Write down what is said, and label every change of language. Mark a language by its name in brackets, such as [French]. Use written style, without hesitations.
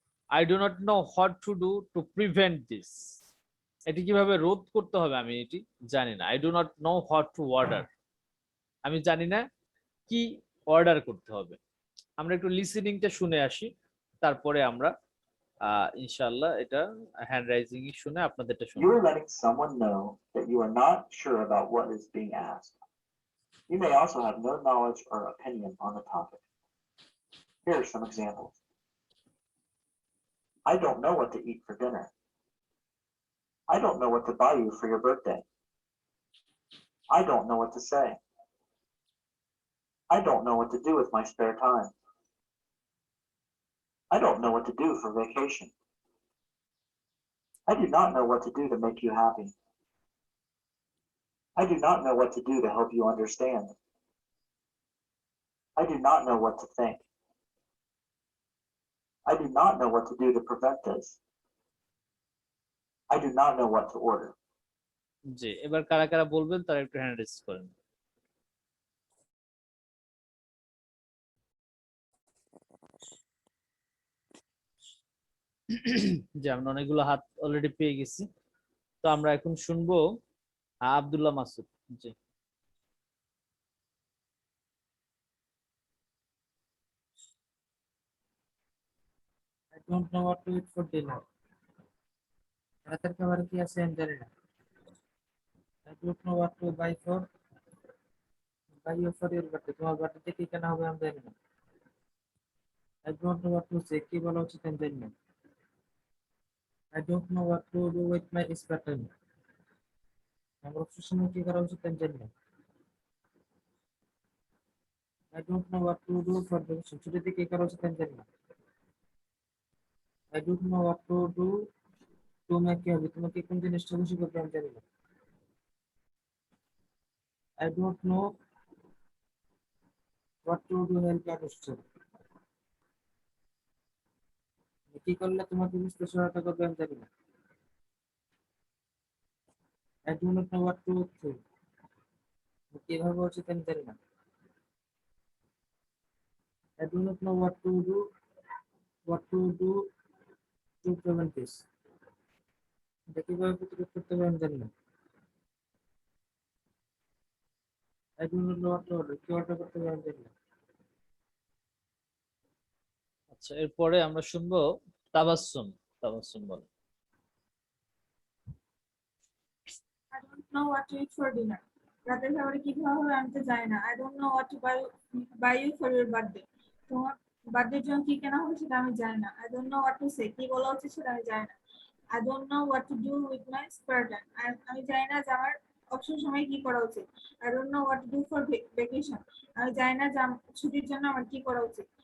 [English] I do not know what to do to prevent this. [Bangla] এটি কিভাবে রোধ করতে হবে আমি এটি জানি না। [English] I do not know what to order. [Bangla] আমি জানি না কি অর্ডার করতে হবে। আমরা একটু লিসেনিংটা শুনে আসি, তারপরে আমরা ইনশাআল্লাহ এটা হ্যান্ড রাইজিং শুনে আপনাদেরটা [English] You [Bangla] শুনবো। [English] are letting someone know that you are not sure about what is being asked. You may also have no knowledge or opinion on the topic. Here are some examples. I don't know what to eat for dinner. I don't know what to buy you for your birthday. I don't know what to say. I don't know what to do with my spare time. I don't know what to do for vacation. I do not know what to do to make you happy. I do not know what to do to help you understand. I do not know what to think. I do not know what to do to prevent this. I do not know what to order. [Bangla] জি, এবার কারা কারা বলবেন তারা একটু hand raise করেন। যে আমরা অনেকগুলো হাত অলরেডি পেয়ে গেছি। তো আমরা এখন শুনবো আব্দুল্লাহ মাসুদ। জি, [English] I don't know what to eat for dinner. [Bangla] রাতের খাবার কি আছে আমি জানি না। [English] I don't know what to buy you for your birthday. [Bangla] তোমার বার্থডেতে কি কেনা হবে আমি জানি না। [English] I don't know what to say. [Bangla] কি বলা উচিত আমি জানি না। [English] I don't know what to do with my spare time. [Bangla] আমার অবসর সময় কি করা উচিত আমি জানি না। [English] I don't know what to do for vacation. [Bangla] ছুটিতে কি করা উচিত আমি জানি না। [English] I don't know what to do [Bangla] তুমি কি হবে, তোমাকে কোন জিনিসটা খুশি করবে আমি জানি না। [English] I don't know what to do help you understand. [Bangla] কি করলে তোমাকে বুঝতে সহায়তা করবে আমি জানি না। [English] I do not know what to do. [Bangla] কিভাবে উচিত আমি জানি না। [English] I do not know what to do to prevent this. [Bangla] এটা কিভাবে প্রতিরোধ করতে হবে আমি জানি না। [English] I do not know what to order. [Bangla] কি অর্ডার করতে হবে আমি জানি না। আচ্ছা, এরপরে আমরা শুনবো তাবাসসুম। তাবাসসুম বলো। [English] I don't know what to eat for dinner. [Bangla] রাতের খাবারে কি খাওয়া হবে আমি তো জানি না। [English] I don't know what to buy you for your birthday. [Bangla] তোমার বার্থডের জন্য কি কেনা হবে সেটা আমি জানি না। [English] I don't know what to say. [Bangla] কি বলা উচিত সেটা আমি জানি না। [English] I don't know what to do with my spare time. [Bangla] আমি জানি না যে আমার অবসর সময়ে কি করা উচিত। [English] I don't know what to do for vacation. [Bangla] আমি জানি না যে ছুটির জন্য আমার কি করা উচিত।